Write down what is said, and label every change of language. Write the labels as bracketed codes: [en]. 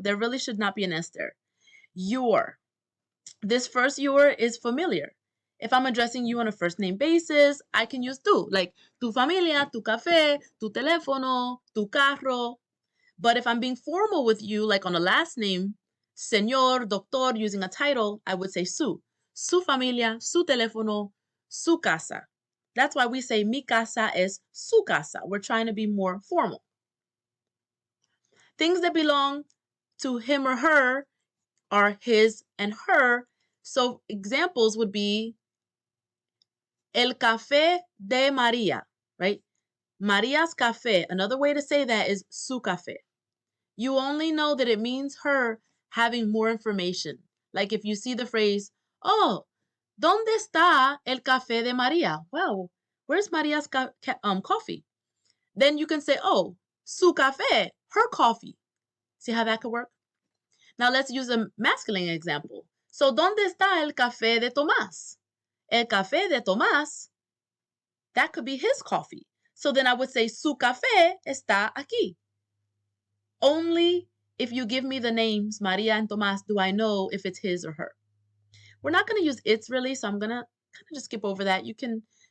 [en] There really should not be an S there. Your. This first your is familiar. If I'm addressing you on a first name basis, I can use tu, like [es] tu familia, tu café, tu teléfono, tu carro. [en] But if I'm being formal with you, like on a last name, señor, doctor, using a title, I would say su. [es] Su familia, su teléfono, su casa. [en] That's why we say [es] mi casa es su casa. [en] We're trying to be more formal. Things that belong to him or her are his and her. So examples would be [es] el café de María, [en] right? Maria's café. Another way to say that is [es] su café. [en] You only know that it means her having more information. Like if you see the phrase, oh, [es] ¿dónde está el café de María? [en] Well, where's Maria's coffee? Then you can say, oh, [es] su café, [en] her coffee. See how that could work? Now let's use a masculine example. So, [es] ¿dónde está el café de Tomás? El café de Tomás, [en] that could be his coffee. So then I would say, [es] su café está aquí. [en] Only if you give me the names Maria and Tomás do I know if it's his or her. We're not going to use it's really, so I'm going to kind of just skip over that. You can